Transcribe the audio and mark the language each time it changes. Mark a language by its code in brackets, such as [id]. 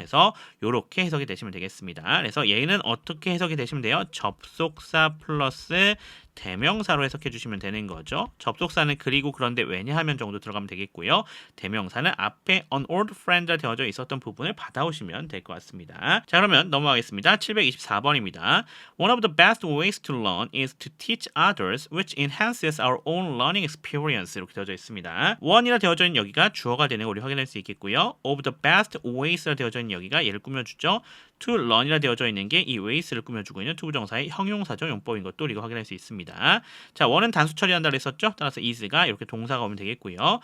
[ko] 그래서 이렇게 해석이 되시면 되겠습니다. 그래서 얘는 어떻게 해석이 되시면 돼요? 접속사 플러스 대명사로 해석해 주시면 되는 거죠. 접속사는 그리고 그런데 왜냐하면 정도 들어가면 되겠고요. 대명사는 앞에 an old friend가 되어져 있었던 부분을 받아오시면 될 것 같습니다. 자, 그러면 넘어가겠습니다. 724번입니다. [en] One of the best ways to learn is to teach others, which enhances our own learning experience. [ko] 이렇게 되어져 있습니다. one이라 되어져 있는 여기가 주어가 되는 거 우리 확인할 수 있겠고요. of the best ways라 되어져 있는 여기가 얘를 꾸며주죠. to learn이라 되어져 있는 게 이 ways를 꾸며주고 있는 투부정사의 형용사적 용법인 것도 우리가 확인할 수 있습니다. 자, 원은 단수 처리한다 그랬었죠. 따라서 is가 이렇게 동사가 오면 되겠고요.